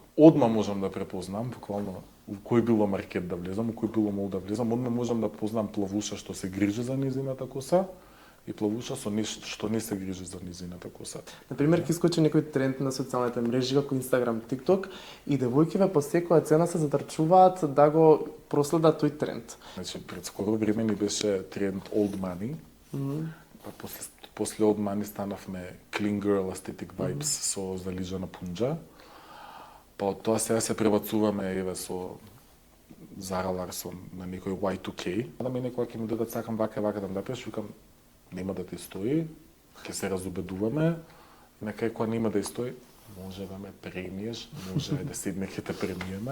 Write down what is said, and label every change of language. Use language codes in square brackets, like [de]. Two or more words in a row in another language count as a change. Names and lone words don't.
[mk] Одма можам да препознам, буквално, у кој било маркет да влезам, у кој било мол да влезам, одма можам да познам плавуша што се грижи за низината коса и плавуша со нешто што не се грижи за низината коса. Например, ќе искочи некој тренд на социјалните мрежи како Instagram, TikTok и девојките по секоја цена се затрчуваат да го проследат тој тренд. Значи, пред скоро време ни беше тренд [en] old money, [mk] па после [en] old money [mk] станавме [en] clean girl aesthetic vibes [mk] со залижана пунџа. Па од тоа сега се пребацуваме еве со Zara Larsson на некој Y2K. Да ми некоја ќе ми дадат сакам вака да направиш, викам нема да ти стои, ќе се разубедуваме, и на крај кога нема да ти стои, може да ме премиеш, може да седне ќе те премиеме.